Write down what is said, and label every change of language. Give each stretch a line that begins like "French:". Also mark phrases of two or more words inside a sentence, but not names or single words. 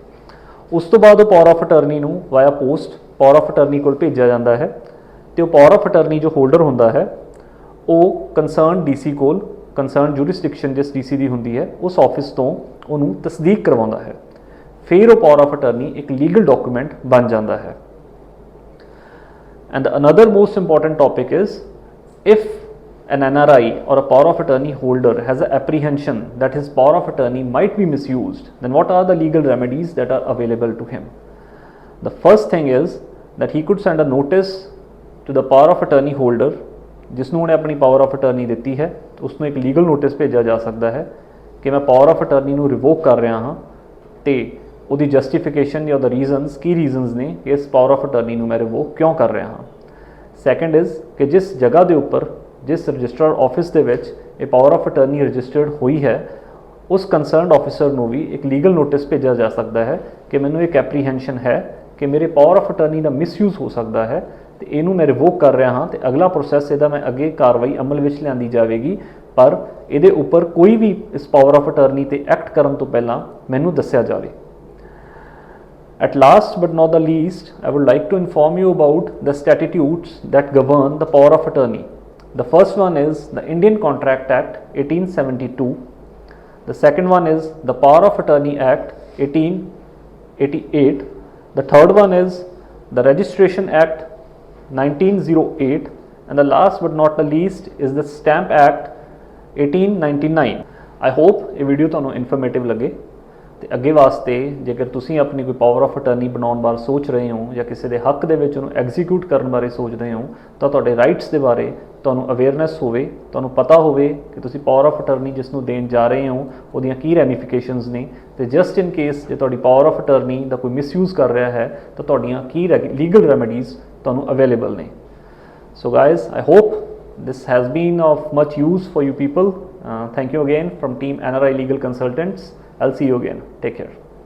Punjabi: ਉਸ ਤੋਂ ਬਾਅਦ ਉਹ
English: power of attorney
Punjabi: ਨੂੰ
English: via post power of attorney
Punjabi: ਕੋਲ ਭੇਜਿਆ ਜਾਂਦਾ ਹੈ ਤੇ ਉਹ
English: power of attorney
Punjabi: ਜੋ ਹੋਲਡਰ ਹੁੰਦਾ ਹੈ ਉਹ ਕੰਸਰਨ DC ਕੋਲ,
English: concern jurisdiction
Punjabi: ਜਿਸ DC ਦੀ ਹੁੰਦੀ ਹੈ ਉਸ ਆਫਿਸ ਤੋਂ ਉਹਨੂੰ ਤਸਦੀਕ ਕਰਵਾਉਂਦਾ ਹੈ। ਫਿਰ ਉਹ
English: power of attorney
Punjabi: ਇੱਕ
English: legal document
Punjabi: ਬਣ ਜਾਂਦਾ ਹੈ।
English: and another most important topic is if an NRI or a power of attorney holder has an apprehension that his power of attorney might be misused, then what are the legal remedies that are available to him? The first thing is that he could send a notice to the power of attorney holder,
Punjabi: ਜਿਸਨੂੰ ਉਹਨੇ ਆਪਣੀ
English: power of attorney
Punjabi: ਦਿੱਤੀ ਹੈ, ਉਸਨੂੰ ਇੱਕ
English: legal notice
Punjabi: ਭੇਜਿਆ ਜਾ ਸਕਦਾ ਹੈ ਕਿ ਮੈਂ
English: power of attorney
Punjabi: ਨੂੰ ਰਿਵੋਕ ਕਰ ਰਿਹਾ ਹਾਂ ਤੇ ਉਹਦੀ ਜਸਟੀਫਿਕੇਸ਼ਨ ਜਾਂ ਉਹਦਾ ਰੀਜ਼ਨਸ ਕੀ ਰੀਜ਼ਨਸ ਨੇ ਕਿ ਇਸ
English: power of attorney
Punjabi: ਨੂੰ ਮੈਂ ਰਿਵੋਕ ਕਿਉਂ ਕਰ ਰਿਹਾ ਹਾਂ।
English: second is
Punjabi: ਕਿ ਜਿਸ ਜਗ੍ਹਾ ਦੇ ਉੱਪਰ, ਜਿਸ
English: registered office
Punjabi: ਦੇ ਵਿੱਚ ਇਹ
English: power of attorney registered
Punjabi: ਹੋਈ ਹੈ, ਉਸ
English: concerned officer
Punjabi: ਨੂੰ ਵੀ ਇੱਕ
English: legal notice
Punjabi: ਭੇਜਿਆ ਜਾ ਸਕਦਾ ਹੈ ਕਿ ਮੈਨੂੰ ਇੱਕ ਐਪਰੀਹੈਂਸ਼ਨ ਹੈ ਕਿ ਮੇਰੇ
English: power of attorney
Punjabi: ਦਾ ਮਿਸਯੂਜ਼ ਹੋ ਸਕਦਾ ਹੈ ਤੇ ਇਹਨੂੰ ਮੈਂ ਰਿਵੋਕ ਕਰ ਰਿਹਾ ਹਾਂ ਤੇ ਅਗਲਾ ਪ੍ਰੋਸੈਸ ਇਹਦਾ ਮੈਂ ਅੱਗੇ ਕਾਰਵਾਈ ਅਮਲ ਵਿੱਚ ਲਿਆਂਦੀ ਜਾਵੇਗੀ, ਪਰ ਇਹਦੇ ਉੱਪਰ ਕੋਈ ਵੀ ਇਸ
English: power of attorney
Punjabi: ਤੇ ਐਕਟ ਕਰਨ ਤੋਂ ਪਹਿਲਾਂ ਮੈਨੂੰ ਦੱਸਿਆ ਜਾਵੇ।
English: At last but not the least, I would like to inform you about the statutes that govern the power of attorney. The first one is the Indian Contract Act 1872. The second one is the Power of Attorney Act 1888. The third one is the Registration Act 1908. And the last but not the least is the Stamp Act 1899. I hope
Punjabi: ਇਹ ਵੀਡੀਓ ਤੁਹਾਨੂੰ ਇਨਫੋਰਮੇਟਿਵ ਲੱਗੇ ਤੇ ਅੱਗੇ ਵਾਸਤੇ ਜੇਕਰ ਤੁਸੀਂ ਆਪਣੀ ਕੋਈ
English: power of attorney
Punjabi: ਬਣਾਉਣ ਬਾਰੇ ਸੋਚ ਰਹੇ ਹੋ ਜਾਂ ਕਿਸੇ ਦੇ ਹੱਕ ਦੇ ਵਿੱਚ ਉਹਨੂੰ ਐਗਜ਼ੀਕਿਊਟ ਕਰਨ ਬਾਰੇ ਸੋਚਦੇ ਹੋ ਤਾਂ ਤੁਹਾਡੇ ਰਾਈਟਸ ਦੇ ਬਾਰੇ ਤੁਹਾਨੂੰ ਅਵੇਅਰਨੈਸ ਹੋਵੇ, ਤੁਹਾਨੂੰ ਪਤਾ ਹੋਵੇ ਕਿ ਤੁਸੀਂ
English: power of attorney
Punjabi: ਜਿਸ ਨੂੰ ਦੇਣ ਜਾ ਰਹੇ ਹੋ ਉਹਦੀਆਂ ਕੀ ਰੈਮੀਫਿਕੇਸ਼ਨਸ ਨੇ ਤੇ
English: just in case
Punjabi: ਜੇ ਤੁਹਾਡੀ
English: power of attorney
Punjabi: ਦਾ ਕੋਈ ਮਿਸਯੂਜ਼ ਕਰ ਰਿਹਾ ਹੈ ਤਾਂ ਤੁਹਾਡੀਆਂ ਕੀ
English: legal remedies
Punjabi: ਤੁਹਾਨੂੰ ਅਵੇਲੇਬਲ ਨੇ।
English: So guys, I hope this has been of much use for you people. Thank you again from team NRI Legal Consultants. I'll see you again. Take care.